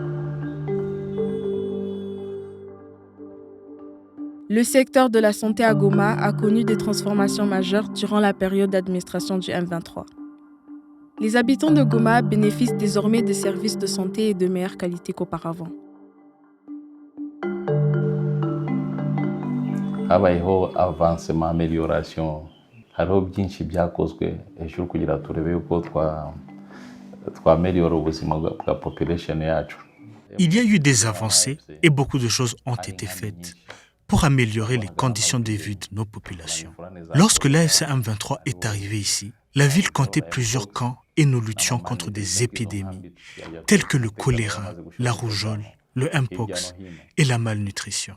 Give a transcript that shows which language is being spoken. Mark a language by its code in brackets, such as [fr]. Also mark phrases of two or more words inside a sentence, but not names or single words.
[fr] Le secteur de la santé à Goma a connu des transformations majeures durant la période d'administration du M23. Les habitants de Goma bénéficient désormais des services de santé et de meilleure qualité qu'auparavant. [rw] Habayeho [fr] avancement, amélioration. [rw] Hariho byinshi byakozwe ejo kugira turebe yuko twameliora ubuzima bwa population yacu. [fr] Il y a eu des avancées et beaucoup de choses ont été faites pour améliorer les conditions de vie de nos populations. Lorsque l'AFC M23 est arrivé ici, la ville comptait plusieurs camps et nous luttions contre des épidémies telles que le choléra, la rougeole, le Mpox et la malnutrition.